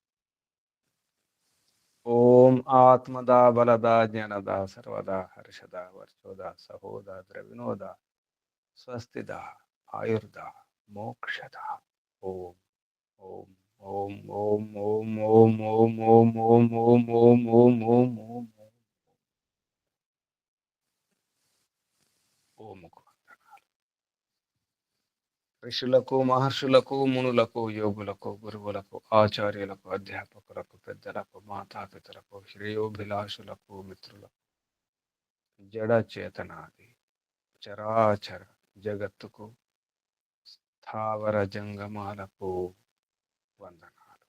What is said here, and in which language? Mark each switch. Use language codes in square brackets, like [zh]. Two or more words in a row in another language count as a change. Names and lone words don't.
[sa] ओम आत्मदा बलदा ज्ञानदा सर्वदा हर्षदा वर्चोदा सहोदा द्रविनोदा स्वस्तिदा आयुर्दा मोक्षदा। ओम ओम ओम ओम ओम ओम ओम ओम ओम ओम ओम ओम ओम ओम ओम। [te] ఋషులకు మహర్షులకు మునులకు యోగులకు గురువులకు ఆచార్యులకు అధ్యాపకులకు పెద్దలకు మాతాపితలకు శ్రేయోభిలాషులకు మిత్రులకు జడ చేతనాది చరాచర జగత్తుకు స్థావర జంగమాలకు వందనాలు.